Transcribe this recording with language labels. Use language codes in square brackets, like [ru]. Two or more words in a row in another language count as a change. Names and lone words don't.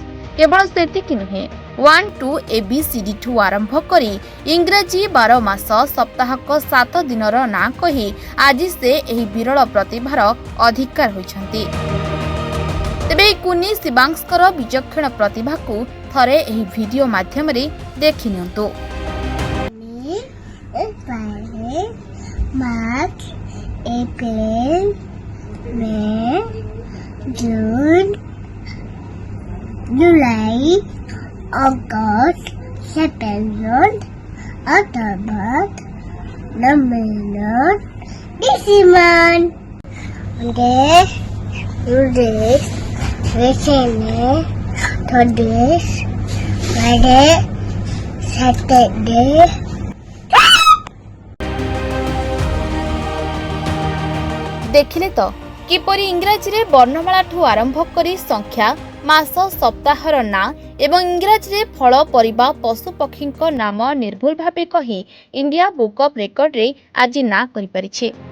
[or] କେବଳ ସେତିକି ନୁହେଁ, 1 2 ABCD ଠୁ ଆରମ୍ଭ କରି ଇଂରାଜୀ 12 ମାସ ସପ୍ତାହକ 7 ଦିନର ନାଁ କହି ଆଜି ସେ ଏହି ବିରଳ ପ୍ରତିଭାର ଅଧିକାର ହୋଇଛନ୍ତି। ତେବେ ଏହି କୁନି ଶିବାଂଶଙ୍କର ବିଚକ୍ଷଣ ପ୍ରତିଭାକୁ ଥରେ ଏହି ଭିଡିଓ ମାଧ୍ୟମରେ ଦେଖି ନିଅନ୍ତୁ। [en] March, April, May, June, July, August, September, October, November, December. Monday, Wednesday, Thursday, Friday, Saturday. [or] ଦେଖିଲେ ତ କିପରି ଇଂରାଜୀରେ ବର୍ଣ୍ଣମାଳାଠୁ ଆରମ୍ଭ କରି ସଂଖ୍ୟା, ମାସ, ସପ୍ତାହର ନାଁ ଏବଂ ଇଂରାଜୀରେ ଫଳ, ପରିବା, ପଶୁ ପକ୍ଷୀଙ୍କ ନାମ ନିର୍ଭୁଲ ଭାବେ କହି ଇଣ୍ଡିଆ ବୁକ୍ ଅଫ୍ ରେକର୍ଡରେ ଆଜି ନାଁ କରିପାରିଛି।